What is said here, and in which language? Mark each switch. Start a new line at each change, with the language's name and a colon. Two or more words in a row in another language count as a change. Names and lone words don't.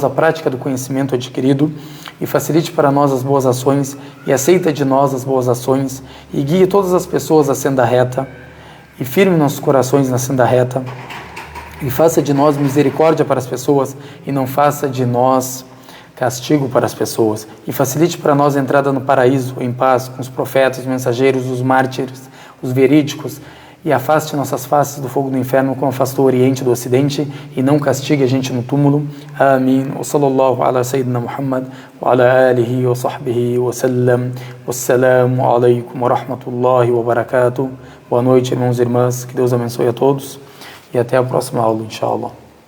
Portuguese: a prática do conhecimento adquirido e facilite para nós as boas ações e aceita de nós as boas ações e guie todas as pessoas à senda reta e firme nossos corações na senda reta e faça de nós misericórdia para as pessoas e não faça de nós castigo para as pessoas e facilite para nós a entrada no paraíso em paz com os profetas, os mensageiros, os mártires, os verídicos e afaste nossas faces do fogo do inferno como afastou o Oriente do Ocidente e não castigue a gente no túmulo. Amém.
Arabic: وصلى الله على سيدنا محمد وعلى آله وصحبه وسلم. والسلام عليكم ورحمة الله وبركاته.
Portuguese: Boa noite, irmãos e irmãs. Que Deus abençoe a todos e até a próxima aula, inshallah.